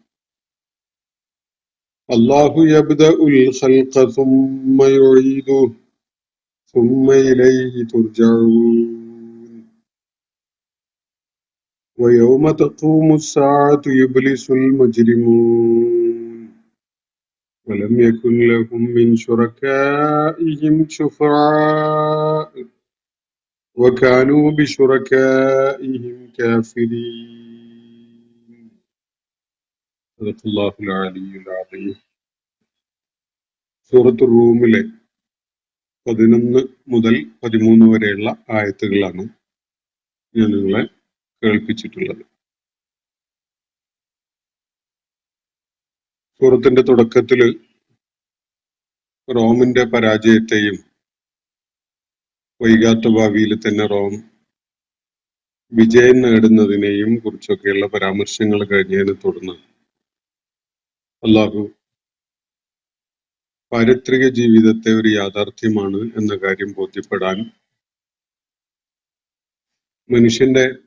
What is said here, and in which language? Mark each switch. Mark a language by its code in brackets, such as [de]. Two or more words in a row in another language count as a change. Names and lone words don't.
[ar] الله يبدأ الخلق ثم يعيده ثم إليه ترجعون ويوم تقوم الساعة يبلس المجرمون ولم يكن لهم من شركائهم شفعاء وكانوا بشركائهم كافرين. صدق الله العلي العظيم. [ml] സൂറത്ത് റൂമിലെ 11 മുതൽ 13 വരെയുള്ള ആയത്തുകളാണ് ഞാൻ നിങ്ങളെ കേൾപ്പിച്ചിട്ടുള്ളത്. സൂറത്തിന്റെ തുടക്കത്തില് റോമിന്റെ പരാജയത്തെയും വൈകാത്ത ഭാവിയിൽ തന്നെ റോം വിജയം നേടുന്നതിനെയും കുറിച്ചൊക്കെയുള്ള പരാമർശങ്ങൾ കഴിഞ്ഞതിനെ തുടർന്ന് അല്ലാഹു പാരിത്രിക ജീവിതത്തെ ഒരു യാഥാർത്ഥ്യമാണ് എന്ന കാര്യം ബോധ്യപ്പെടാൻ മനുഷ്യന്റെ